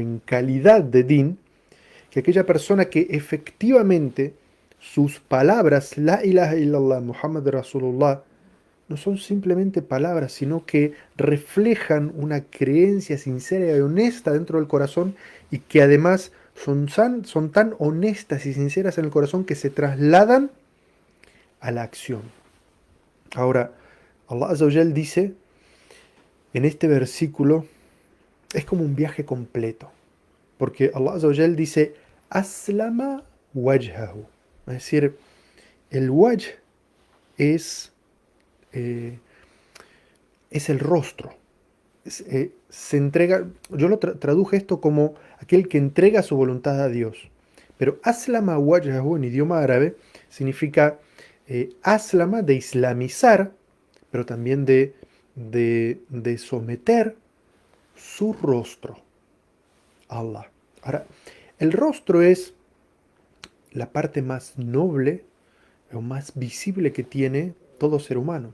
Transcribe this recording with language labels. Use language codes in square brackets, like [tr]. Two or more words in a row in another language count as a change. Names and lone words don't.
[es] en calidad de din que aquella persona que efectivamente sus palabras, [ar] لا إله إلا الله، محمد رسول الله, [es] no son simplemente palabras, sino que reflejan una creencia sincera y honesta dentro del corazón, y que además son tan honestas y sinceras en el corazón que se trasladan a la acción? Ahora, [ar] الله عز وجل [es] dice en este versículo, es como un viaje completo, porque [ar] الله عز وجل [es] dice: [ar] أسلم وجهه. [es] Es decir, el wajh es, eh, es el rostro. Se entrega, yo lo traduje esto como aquel que entrega su voluntad a Dios. Pero [ar] أسلم وجهه [es] en idioma árabe significa aslama, de islamizar, pero también de someter su rostro a Allah. Ahora, el rostro es la parte más noble o más visible que tiene todo ser humano.